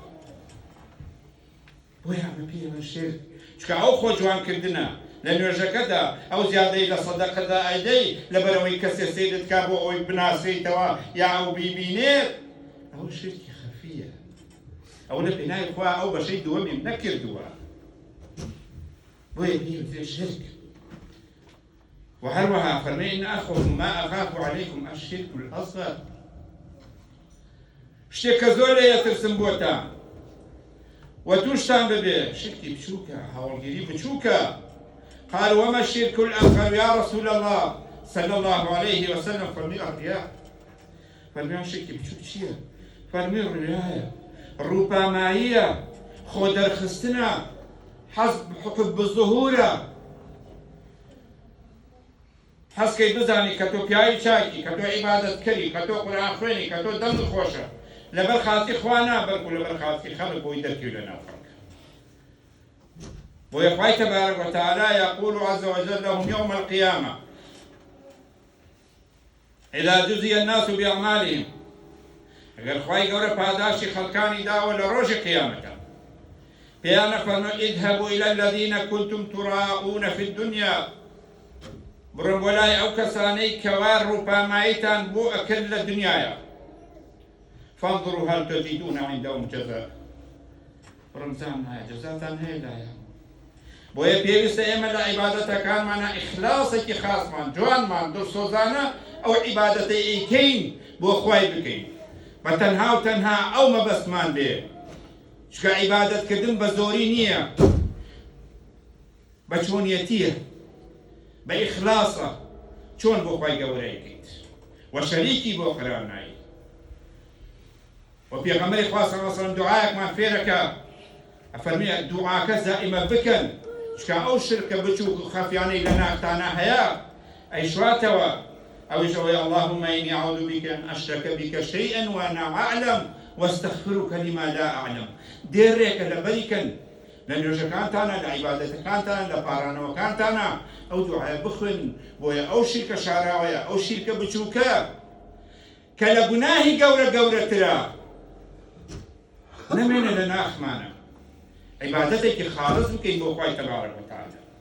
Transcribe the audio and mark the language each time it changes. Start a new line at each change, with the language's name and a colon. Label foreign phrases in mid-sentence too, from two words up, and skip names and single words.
Central Kurdish: بۆیە ئەمە پێوە شێر چکە ئەو خۆ جوانکردنە لە نوێژەکەدا ئەو زیادەی لە سەدەقەدا ئەیدەی لەبەرەوەی کەسێ سەیرت کا بۆ ئەوی بناسیتەوە یا ئەو بیبینێت ئەو شرکی خەفیە ئەو لە پێناوی خوا ئەو بەشەی دووەمیم نەکردووە بۆیە بێ شرك. وهروها فرمي
Arabic: إن أخوف ما أخاف عليكم الشرك الأصغر
Central Kurdish: شتێکە زۆر لێ یەترسم بۆتان وتوشتان ببێ شرکی بچووکە هەوڵگیری بچووکە.
Arabic: قال وما الشرك الأصغر يا رسول الله صلى الله عليه وسلم.
Central Kurdish: فرمي الرياء. فرمي شرکی بچووک چییە؟ فرمي الرياء ڕووپاماییە خۆ دەرخستنە
Arabic: حب الظهورە
Central Kurdish: حەزکەی بزانی کە تۆ پیاوی چاکی کە تۆ عیبادەتکەری کە تۆ قورئان خوێنی کە تۆ دەمت خۆشە لەبەر خاتی خوا نابەرک و لەبەر خاتی خەڵک بۆی دەرکەوی لە ناو خەڵک. بۆیە خوای
Arabic: تەبارەک وتەعالە یەقول عەزە وەجەل لەهم یەومە القیامە إذا جزي الناس بأعمالهم.
Central Kurdish: ئەگەر خوای گەورە پاداشی خەڵکانی داوە لە ڕۆژی قیامەتە پێیان فەرمووی
Arabic: اذهبوا إلى الذين كنتم تراءون في الدنيا.
Central Kurdish: بڕۆن بۆ لای ئەو کەسانەی کەوا ڕووپاماییتان بۆ ئەکرد لە دنیایە
Arabic: فانظروا هل تجدون عندهم جزاء.
Central Kurdish: بڕمزان هەیە جەزاتان هەیە لایە. بۆیە پێویستە ئێمە لە عیبادەتەکانمانە ئیخلاسێکی خاسمان جوانمان دڵسۆزانە ئەو عیبادەتەی ئەیکەین بۆ خوای بکەین بە تەنها و تەنها ئەو مەبەستمان بێ چکە عیبادەتکردن بە زۆری نییە بە چۆنیەتیە بە ئیخلاسە چۆن بۆ خوای گەورە ئەیکەیت و شەریکی بۆ قەرار نایی. و پێغەمبەری خوا
Arabic: صلی الله علیه و سلم
Central Kurdish: دوعایەکمان فێرەکە ئەفەرمێ دوعاکە دائیمە بکەن چکە ئەو شرکە بچووک و خەفیانەی لە ناکتانە هەیە ئەیشواتەوە ئەویش ئەوەی
Arabic: اللهم إني أعوذ بك أن أشرك بك شيئا وأنا أعلم واستغفرك لما لا أعلم.
Central Kurdish: دێرێکە لەبەریکەن لە نوێژەکانتانە لە عیبادەتەکانتان لە پارانەوەکانتانە ئەو دوعایە بخوێن بۆیە ئەو شیرکە شاراوەیە ئەو شیرکە بچووکە کە لە گوناهی گەورە گەورەترە نەمێنە لە ناخمانە عیبادەتێکی خالص بکەین بۆ خوای تەبارەک وتەعالە.